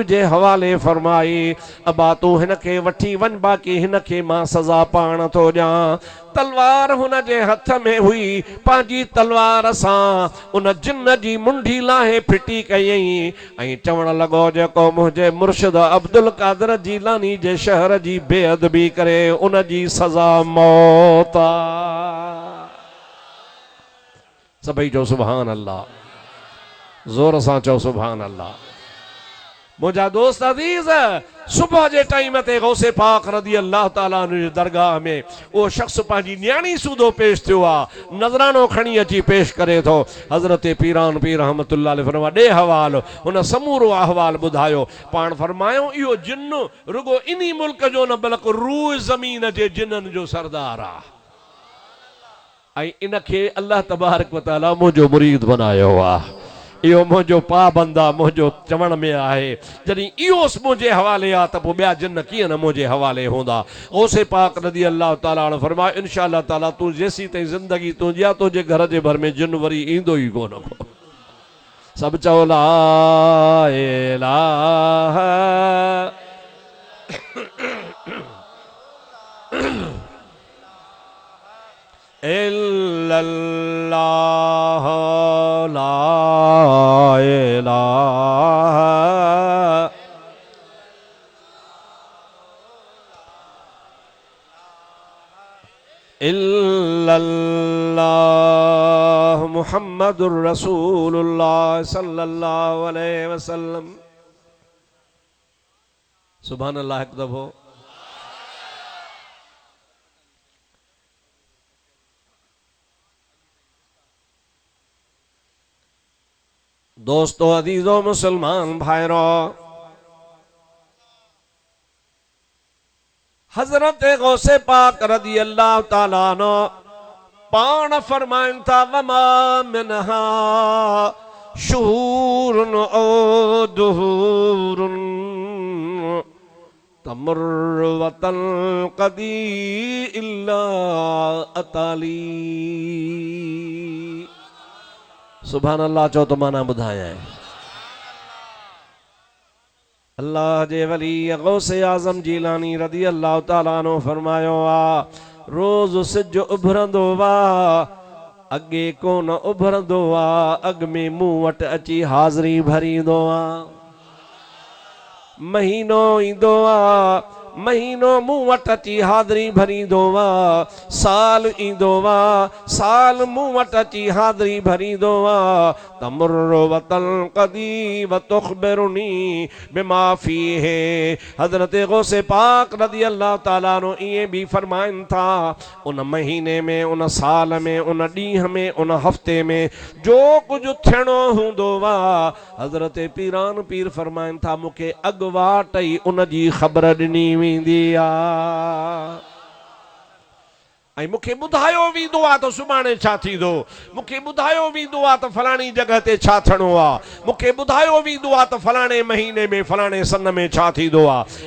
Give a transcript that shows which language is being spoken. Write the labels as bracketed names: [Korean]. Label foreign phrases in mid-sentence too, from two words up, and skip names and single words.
[Sindhi] जे हवाले फरमाई अबा तूं हिनखे वठी वञ बाक़ी हिनखे मां सज़ा पाण थो ॾियां तलवार हुन जे हथ में हुई पंहिंजी तलवार सां उन जिन्न जी मुंडी लाहे फिटी कयई ऐं चवण लॻो जेको मुंहिंजे मुर्शिद अब्दुल कादिर जीलानी जे शहर जी बेअदबी करे उन जी सज़ा मौत आ सभई चओ [Arabic] سبحان الله [Sindhi] ज़ोर सां चओ [Arabic] سبحان الله [Sindhi] मुंहिंजा दोस्त अज़ीज़ सुबह जे टाइम ते गौसे पाक [Arabic] رضي الله تعالى عنه [Sindhi] जी दरगाह में वो शख्स पंहिंजी न्याणी सूदो पेश थियो आहे नज़रानो खणी अची पेश करे थो हज़रत पीरान पीर [Arabic] رحمة الله عليه [Sindhi] फरमा ॾे हवाल हुन समूरो अहवाल ॿुधायो पाण फरमायो इहो जिन्न रुगो इन्ही मुल्क जो न बल्कि रूह ज़मीन जे जिन्ननि जो सरदार आहे ऐं इनखे [Arabic] الله تبارك و تعالى [Sindhi] मुंहिंजो मुरीद बनायो आहे इहो मुंहिंजो पाबंद आहे मुंहिंजो चवण में आहे जॾहिं इहो मुंहिंजे हवाले आहे त पोइ ॿिया जिन्न कीअं न मुंहिंजे हवाले हूंदा गौसे पाक [Arabic] رضي الله تعالى عنه [Sindhi] फरमायो [Arabic] إن شاء الله تعالى [Sindhi] तूं जेसीं ताईं ज़िंदगी तुंहिंजी आहे तुंहिंजे घर जे भर में जिन वरी ईंदो ई कोन को सभु चओ [Arabic] لا إله إلا الله لا إله إلا الله محمد رسول الله صلى الله عليه وسلم سبحان الله [Sindhi] एक दफो दोस्तों अजीजों मुसलमान भाइरों हजरत गौसे पाक [Arabic] رضي الله تعالى عنه [Sindhi] पाण फरमाइन था [Arabic] وما منها شهور أو دهور تمر و تنقضي إلا أتالي سبحان الله [Sindhi] चो तो माना ॿुधाया है अल्लाह जे वली गौसे आज़म जीलानी [Arabic] رضي الله تعالى عنه [Sindhi] फरमायो आ रोज़ सिज उभरंदो वा अगे कोन उभरंदो वा अग में मूं वटि अची हाज़री भरींदो आ महीनो ईंदो आ महीनो मूं वटि अची हाज़री भरींदो वा साल ईंदो वा साल मूं वटि अची हाज़री भरींदो वा [Arabic] تمر و تنقضي و تخبرني بما فيه [Sindhi] हज़रत गौसे पाक [Arabic] رضي الله تعالى عنه [Sindhi] इएं भी फरमाइनि था उन महीने में उन साल में उन ॾींहं में उन हफ़्ते में जो कुझु थियणो हूंदो वा हज़रत पीरान पीर फरमाइनि था मूंखे अॻुवाट ई उन जी ख़बर ॾिनी वेंदी आ ऐं मूंखे ॿुधायो वेंदो आहे त सुभाणे छा थींदो, मूंखे ॿुधायो वेंदो आहे त फलाणी जॻह ते छा थियणो आहे, मूंखे ॿुधायो वेंदो आहे त फलाणे महीने में फलाणे सन में छा थींदो आहे।